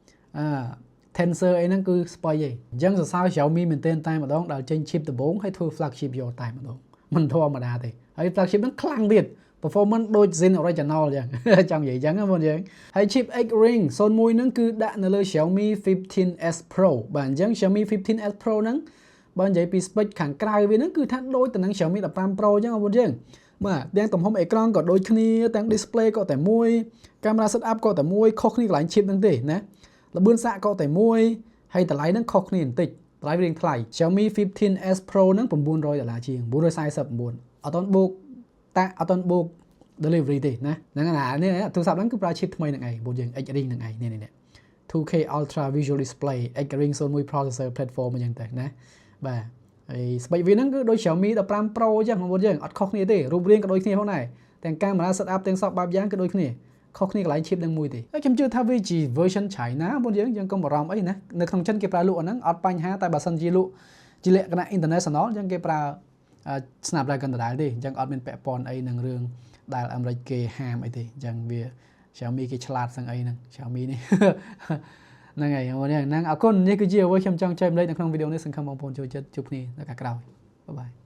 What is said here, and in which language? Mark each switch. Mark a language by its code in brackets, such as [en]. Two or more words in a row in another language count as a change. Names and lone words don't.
[km] Tensor អីហ្នឹងគឺស្បៃឯងអញ្ចឹងសរសើរ Xiaomi មែនទែនតែម្ដងដែលចេញ chip ដំបូងហើយធ្វើ flagship យកតែម្ដងមិនធម្មតាទេហើយ flagship ហ្នឹងខ្លាំងទៀត performance ដូច Zen original អញ្ចឹងចង់និយាយអញ្ចឹងណាបងយើងហើយ chip X Ring 01ហ្នឹងគឺដាក់នៅលើ Xiaomi 15S Pro បាទអញ្ចឹង Xiaomi 15S Pro ហ្នឹងបើនិយាយ ពី spec ខាងក្រៅវាហ្នឹងគឺថាដូចទៅនឹង Xiaomi 15 Pro អញ្ចឹងបងយើងបាទទាំងទំហំអេក្រង់ក៏ដូចគ្នាទាំង display ក៏តែមួយ [en] camera setup [km] ក៏តែមួយខុសគ្នាកន្លែង chip ហ្នឹងទេណាល្បឿនសាកក៏តែមួយហើយតម្លៃ ហ្នឹងខុសគ្នាបន្តិចតម្លៃរៀងថ្លៃ Xiaomi 15S Pro ហ្នឹង$900ជាង949អត់តបូកតាអត់តបូក delivery ទេណាហ្នឹងណានេះទូរស័ព្ទហ្នឹងគឺប្រើ chip ថ្មីហ្នឹងឯងបងយើង X Ring ហ្នឹងឯងនេះ [en] 2K Ultra Visual Display X Ring 01 processor platform [km] អញ្ចឹងទៅណាបាទហើយស្បែកវាហ្នឹងគឺដូច Xiaomi 15 Pro អញ្ចឹងបងយើងអត់ខុសគ្នាទេរូបរាងក៏ដូចគ្នាផងដែរទាំង [en] camera setup [km] ទាំងសពបែបយ៉ាងក៏ដូចគ្នាខុសគ្នាកន្លែង chip នឹងមួយទេហើយខ្ញុំជឿថាវាជា [en] version China [km] បងយើងកុំបារម្ភអីណានៅក្នុងចិនគេប្រើលក់អាហ្នឹងអត់បញ្ហាតែបើសិនជាលក់ជាលក្ខណៈ international អញ្ចឹងគេប្រើ Snapdragon ដដែលទេអញ្ចឹងអត់មានពាក់ព័ន្ធអីនឹងរឿងដែលអាមេរិកគេហាមអីទេអញ្ចឹងវា Xiaomi គេឆ្លាតស្អីហ្នឹង Xiaomi នេះហ្នឹងហើយហ្នឹងអរគុណនេះគឺជាអ្វីខ្ញុំចង់ចែករំលែកនៅក្នុងវីដេអូនេះសង្ឃឹមបងប្អូនចូលចិត្តជួបគ្នានៅកាលក្រោយបាយបាយ